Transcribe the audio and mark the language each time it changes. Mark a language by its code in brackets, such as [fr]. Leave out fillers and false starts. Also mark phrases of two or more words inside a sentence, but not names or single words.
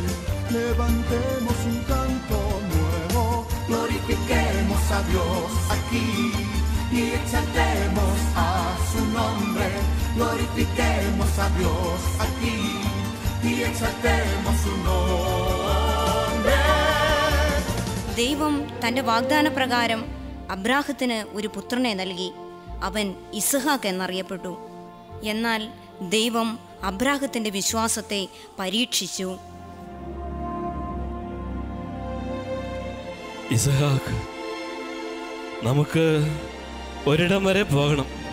[es] Levantemos un canto nuevo. Glorifiquemos a Dios aquí y exaltemos a su nombre. Glorifiquemos a Dios aquí y exaltemos su nombre. [ml] ദൈവം തൻ്റെ വാഗ്ദാനപ്രകാരം അബ്രാഹത്തിന് ഒരു പുത്രനെ നൽകി. അവൻ ഇസ്ഹാക്ക് എന്നറിയപ്പെട്ടു. എന്നാൽ ദൈവം അബ്രാഹത്തിന്റെ വിശ്വാസത്തെ പരീക്ഷിച്ചു. ഇസ്ഹാക്ക്, നമുക്ക് ഒരിടം വരെ പോകണം.